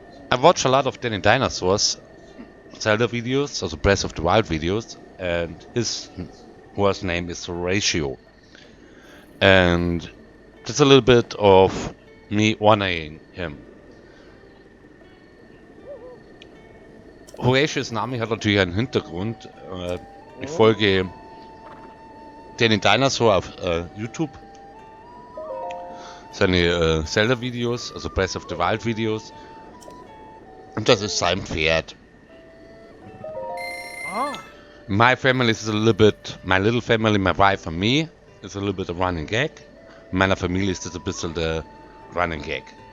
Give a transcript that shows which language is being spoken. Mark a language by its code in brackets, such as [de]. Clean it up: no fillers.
[en] I watch a lot of Danny Dinosaurs Zelda videos, also Breath of the Wild videos, and his horse name is Horatio. And that's a little bit of me honoring him. [de] Horatius Name hat natürlich einen Hintergrund. Ich folge Danny Dinosaur auf YouTube. Seine Zelda-Videos, also Breath of the Wild-Videos. Und das ist sein Pferd. Ah. [en] My family is a little bit, my little family, my wife and me, is a little bit a running gag. [de] In meiner Familie ist das ein bisschen der Running Gag.